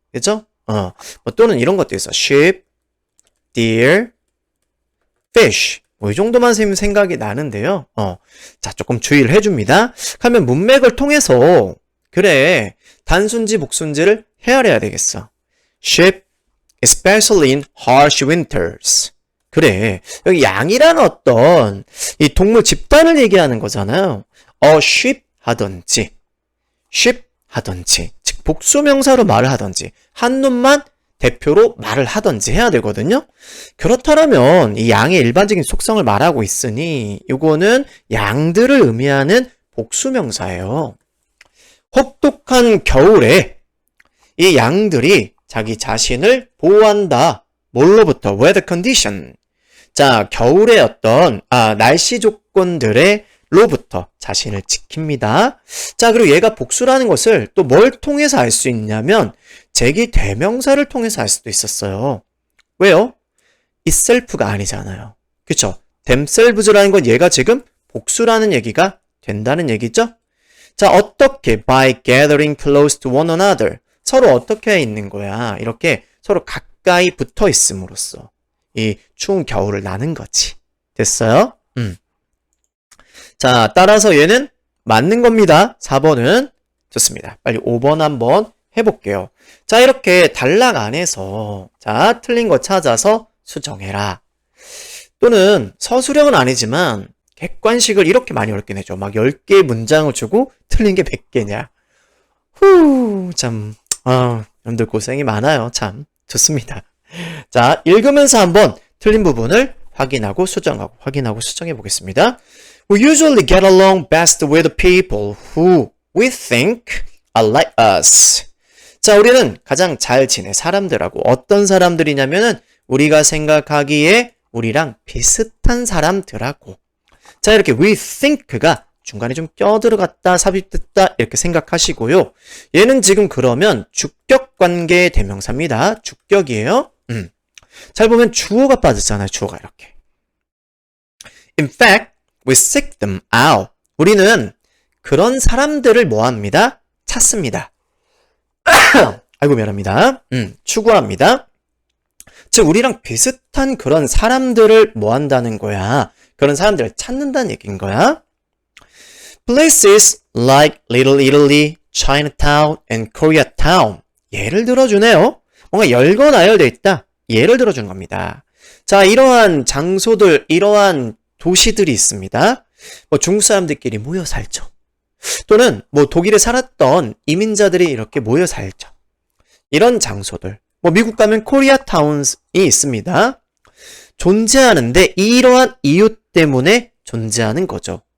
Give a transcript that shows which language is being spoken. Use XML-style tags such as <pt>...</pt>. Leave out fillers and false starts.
<ko>그죠? 뭐 또는 이런 것도 있어. sheep, deer, fish. 뭐 이 정도만 생각이 나는데요. 자, 조금 주의를 해줍니다. 하면 문맥을 통해서 그래, 단순지 복순지를 헤아려야 되겠어.</ko> <en>sheep, especially in harsh winters.</en> <ko>그래, 여기 양이라는 어떤 이 동물 집단을 얘기하는 거잖아요. sheep 하던지, sheep 하던지, 즉 복수명사로 말을 하던지, 한눈만 대표로 말을 하던지 해야 되거든요. 그렇다면 이 양의 일반적인 속성을 말하고 있으니 이거는 양들을 의미하는 복수명사예요. 혹독한 겨울에 이 양들이 자기 자신을 보호한다. 뭘로부터?</ko> <en>weather condition.</en> <ko>자, 겨울의 어떤 날씨 조건들의 로부터 자신을 지킵니다. 자, 그리고 얘가 복수라는 것을 또 뭘 통해서 알 수 있냐면 제기 대명사를 통해서 알 수도 있었어요. 왜요? itself가 아니잖아요. 그쵸? themselves라는 건 얘가 지금 복수라는 얘기가 된다는 얘기죠? 자, 어떻게?</ko> <en>by gathering close to one another.</en> <ko>서로 어떻게 있는 거야? 이렇게 서로 가까이 붙어 있음으로써 이 추운 겨울을 나는 거지. 됐어요? 자, 따라서 얘는 맞는 겁니다. 4번은. 좋습니다. 빨리 5번 한번 해볼게요. 자, 이렇게 단락 안에서 자, 틀린 거 찾아서 수정해라. 또는 서술형은 아니지만 객관식을 이렇게 많이 어렵게 내죠. 막 10개의 문장을 주고 틀린 게 100개냐. 참, 여러분들 고생이 많아요. 참, 좋습니다. 자, 읽으면서 한번 틀린 부분을 확인하고 수정해 보겠습니다.</ko> <en>We usually get along best with people who we think are like us.</en> <ko>자, 우리는 가장 잘 지내 사람들하고 어떤 사람들이냐면은 우리가 생각하기에 우리랑 비슷한 사람들하고. 자, 이렇게 we think가 중간에 좀 껴들어갔다 삽입됐다 이렇게 생각하시고요. 얘는 지금 그러면 주격 관계의 대명사입니다. 주격이에요. 잘 보면 주어가 빠졌잖아요. 주어가 이렇게.</ko> <en>In fact, we seek them out.</en> <ko>우리는 그런 사람들을 뭐합니다? 찾습니다. 아이고 미안합니다. 추구합니다. 즉 우리랑 비슷한 그런 사람들을 뭐한다는 거야? 그런 사람들을 찾는다는 얘기인 거야.</ko> <en>Places like Little Italy, Chinatown, and Koreatown.</en> <ko>예를 들어주네요. 뭔가 열거나열돼 있다. 예를 들어주는 겁니다. 자, 이러한 장소들, 이러한 도시들이 있습니다. 뭐 중국 사람들끼리 모여 살죠. 또는 뭐 독일에 살았던 이민자들이 이렇게 모여 살죠. 이런 장소들. 뭐 미국 가면 코리아타운이 있습니다. 존재하는데 이러한 이유 때문에 존재하는 거죠.</ko>